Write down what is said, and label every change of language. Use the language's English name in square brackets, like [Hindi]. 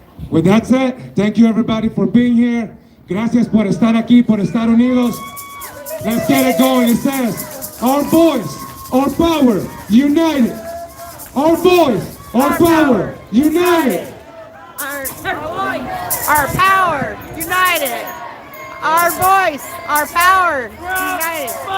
[English] With that said, thank you everybody for being here. [Spanish] Gracias por estar aquí, por estar unidos. [English] Let's get it going. It says, our voice, our power, united. Our voice, our power, united. Our power, united. Our voice, our power, united.